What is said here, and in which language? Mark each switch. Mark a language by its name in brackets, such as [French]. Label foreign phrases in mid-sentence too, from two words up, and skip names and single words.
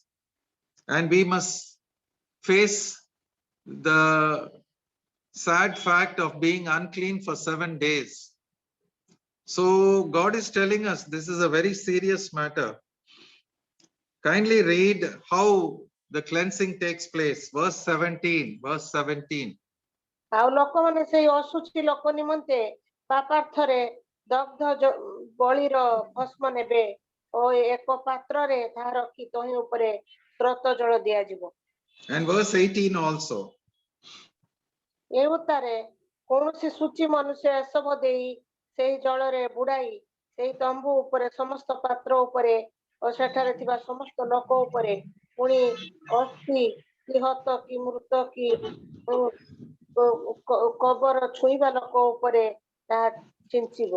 [English] And we must face the sad fact of being unclean for 7 days. So God is telling us this is a very serious matter. Kindly read how the cleansing takes place. Verse 17, verse 17. [Odia] ଆଉ ଲୋକମାନେ ସେଇ ଅଶୁଚି ଲୋକ ନିମନ୍ତେ ପାପାର୍ଥରେ ଦଗ୍ଧ ବଳିର ଭସ୍ମ ନେବେ ଓ ଏକ ପାତ୍ରରେ ତାହା ରଖି ତହିଁ ଉପରେ ସ୍ରୋତ ଜଳ ଦିଆଯିବ। [English] And verse 18 also. [Odia] ଏ ଉତ୍ତାରେ କୌଣସି ସୂଚି ମନୁଷ୍ୟ ଏସବ ଦେଇ ସେହି ଜଳରେ ବୁଡାଇ ସେହି ତମ୍ବୁ ଉପରେ ସମସ୍ତ ପାତ୍ର ଉପରେ ଓ ସେଠାରେ ଥିବା ସମସ୍ତ ଲୋକ ଉପରେ ପୁଣି ଅସ୍ଥି କି ହତ କି ମୃତ କି କବର ଛୁଇଁବା ଲୋକ ଉପରେ ତାହା ଛିଞ୍ଚିବ।